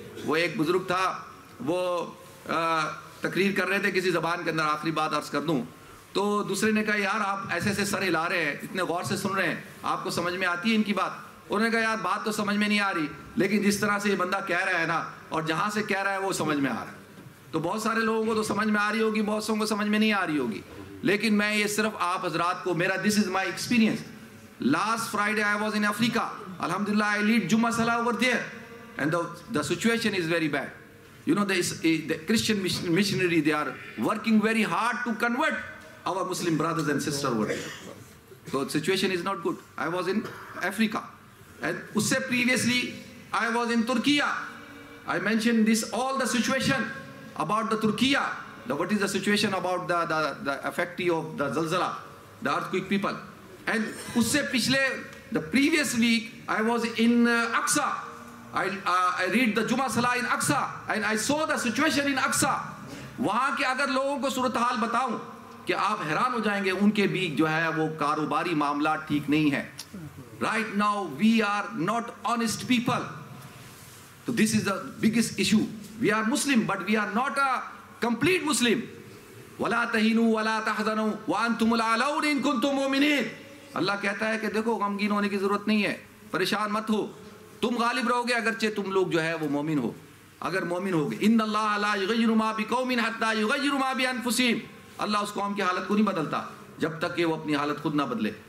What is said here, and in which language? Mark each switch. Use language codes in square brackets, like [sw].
[ur] وہ ایک بزرگ تھا، وہ تقریر کر رہے تھے کسی زبان کے اندر، آخری بات عرض کر دوں تو دوسرے نے کہا یار آپ ایسے ایسے سر ہلا رہے ہیں، اتنے غور سے سن رہے ہیں، آپ کو سمجھ میں آتی ہے ان کی بات؟ انہوں نے کہا یار بات تو سمجھ میں نہیں آ رہی، لیکن جس طرح سے یہ بندہ کہہ رہا ہے نا، اور جہاں سے کہہ رہا ہے وہ سمجھ میں آ رہا ہے. تو بہت سارے لوگوں کو تو سمجھ میں آ رہی ہوگی، بہت سوں کو سمجھ میں نہیں آ رہی ہوگی، لیکن میں یہ صرف آپ حضرات کو میرا [en] This is my experience. Last Friday I was in Africa, الحمدللہ I lead Jummah Salah over there and the situation is very bad. You know, the Christian missionary, they are working very hard to convert our Muslim brothers and sisters over there. So the situation is not good. I was in Africa, and usse previously I was in Turkey. I mentioned this, all the situation about the Turkey, what is the situation about the effectee of the zalzala, the earthquake people. And usse pichle, the previous week I was in Aqsa. I read the Jummah Salah in Aqsa and I saw the situation in Aqsa. [ur] وہاں کے اگر لوگوں کو صورتحال بتاؤں کہ آپ حیران ہو جائیں گے، ان کے بھی جو ہے وہ کاروباری معاملات ٹھیک نہیں ہے. [en] Right now we are not honest people. So this is the biggest issue. We are Muslim but we are not a complete Muslim. [ar] وَلَا تَهِنُوا وَلَا تَحْزَنُوا وَأَنْتُمُ الْأَعْلَوْنَ إِن كُنتُم مُؤْمِنِينَ. [ur] اللہ کہتا ہے کہ دیکھو غمگین ہونے کی ضرورت نہیں ہے، پریشان مت ہو، تم غالب رہو گے اگرچہ تم لوگ جو ہے وہ مومن ہو. اگر مومن ہوگے، [ar] ان اللہ لا یغیر ما بقوم حتی یغیر ما بانفسہم، [ur] اللہ اس قوم کی حالت کو نہیں بدلتا جب تک کہ وہ اپنی حالت خود نہ بدلے.